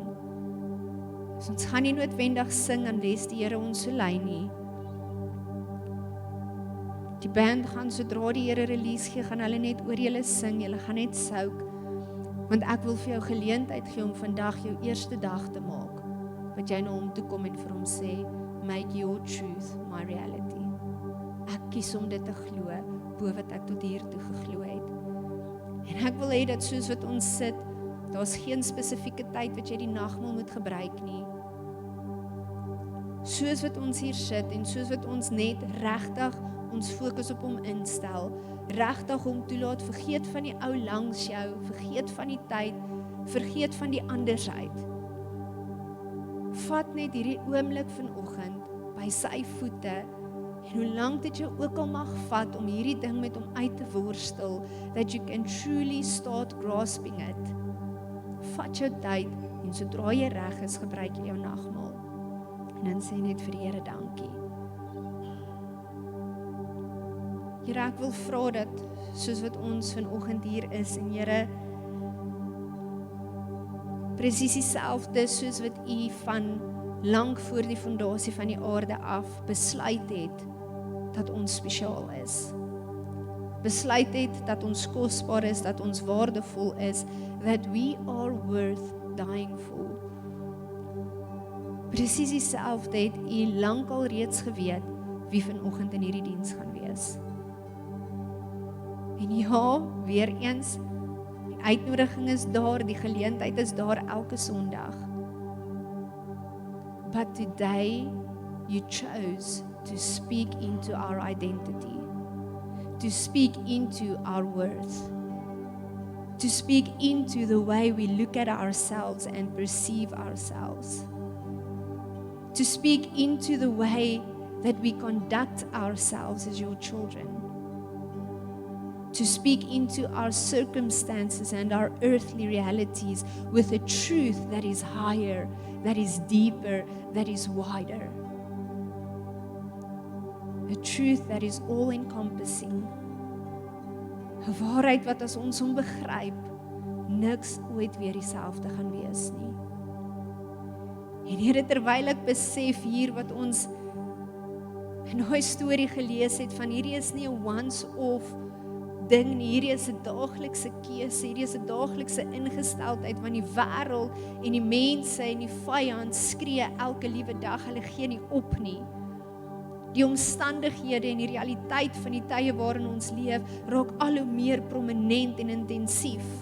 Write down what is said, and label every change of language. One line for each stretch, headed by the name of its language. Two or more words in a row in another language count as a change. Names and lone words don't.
Afrikaans: So ons gaan nie noodwendig sing unless die Here ons so lei nie. Die band gaan sodra die Here release gee, gaan hulle net oor julle sing, julle gaan net souk, want ek wil vir jou geleentheid gee om vandag jou eerste dag te maak, wat jy na hom toe kom en vir hom sê,
English: make your truth my reality.
Afrikaans: Ek kies om dit te glo, bo wat ek tot hier toe geglo het. En ek wil hê dat soos wat ons sit, daar's geen spesifieke tyd wat jy die nagmaal moet gebruik nie. Soos wat ons hier sit en soos wat ons net regtig ons fokus op hom instel, regtig hom toelaat, vergeet van die ou langs jou, vergeet van die tyd, vergeet van die andersheid. Vat net hierdie oomblik vanoggend by sy voete, en hoe lank dit jou ook al mag vat om hierdie ding met hom uit te worstel,
English: that you can truly start grasping it.
Afrikaans: Vat jou tyd, en sodra jy reg is, gebruik jy jou nagmaal. En dan sê net vir die Here dankie. Here, ek wil vra dat, soos wat ons vanoggend hier is, en Here, presies dieselfde soos wat U van lank voor die fondasie van die aarde af besluit het, dat ons spesiaal is. Besluit het dat ons kosbaar is, dat ons waardevol is,
English: that we are worth dying for.
Afrikaans: Presies dieselfde het U lank al reeds geweet wie vanoggend in hierdie diens gaan wees. En ja, weer eens, die uitnodiging is daar, die geleentheid is daar elke Sondag.
English: But today, you chose to speak into our identity. to speak into our worth, to speak into the way we look at ourselves and perceive ourselves, to speak into the way that we conduct ourselves as your children, to speak into our circumstances and our earthly realities with a truth that is higher, that is deeper, that is wider. A truth that is all-encompassing.
Afrikaans: 'n waarheid wat as ons hom begryp, niks ooit weer dieselfde gaan wees nie. En Here, terwyl ek besef hier wat ons in daai storie gelees het van hierdie is nie 'n once-off ding nie, hierdie is 'n daaglikse keuse, hierdie is 'n daaglikse ingesteldheid van die wêreld en die mense en die vyand skree elke liewe dag, hulle gee nie op nie. Die omstandighede en die realiteit van die tye waarin ons leef, raak al hoe meer prominent en intensief.